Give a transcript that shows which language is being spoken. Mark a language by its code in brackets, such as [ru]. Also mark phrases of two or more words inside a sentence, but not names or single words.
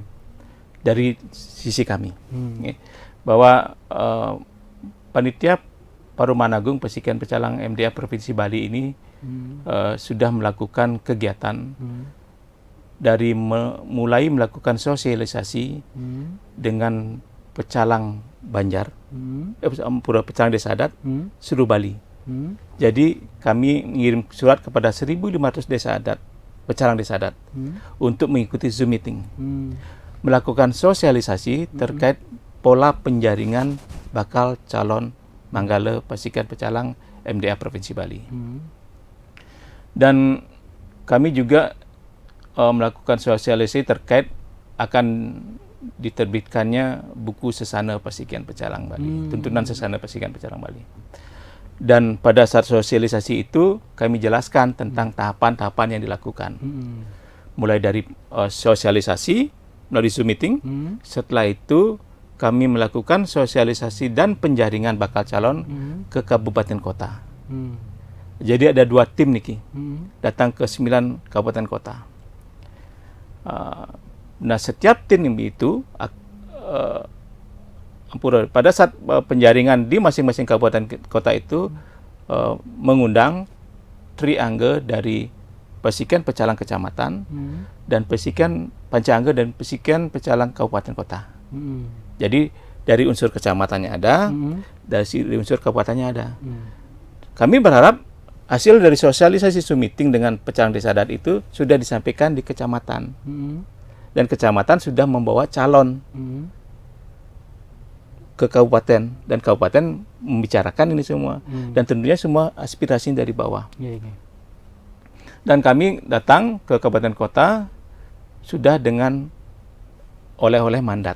[id] dari sisi kami nggih, bahwa panitia Paruman Agung Pasikian Pecalang MDA Provinsi Bali ini sudah melakukan kegiatan dari mulai melakukan sosialisasi dengan pecalang Banjar, Pura Pecalang Desa Adat seluruh Bali. Jadi kami mengirim surat kepada 1.500 desa adat, pecalang desa adat, untuk mengikuti Zoom meeting, melakukan sosialisasi terkait pola penjaringan bakal calon Manggala Pasikian Pecalang MDA Provinsi Bali. Dan kami juga melakukan sosialisasi terkait akan diterbitkannya buku Sesana Pasikian Pecalang Bali, tuntunan Sesana Pasikian Pecalang Bali. Dan pada saat sosialisasi itu kami jelaskan tentang tahapan-tahapan yang dilakukan. Mulai dari sosialisasi melalui Zoom meeting, setelah itu kami melakukan sosialisasi dan penjaringan bakal calon ke kabupaten kota. Jadi ada 2 tim Niki, datang ke 9 kabupaten kota. Nah, setiap tim itu pada saat penjaringan di masing-masing kabupaten kota itu mengundang triangge dari Pasikian Pecalang Kecamatan dan Pasikian Panca-Angge dan Pasikian Pecalang Kabupaten Kota. Jadi dari unsur kecamatannya ada, dari unsur kabupatennya ada. Kami berharap hasil dari sosialisasi Zoom meeting dengan pecalang desa adat itu sudah disampaikan di kecamatan. Dan kecamatan sudah membawa calon ke kabupaten, dan kabupaten membicarakan ini semua. Dan tentunya semua aspirasi dari bawah. Dan kami datang ke kabupaten kota sudah dengan oleh-oleh mandat.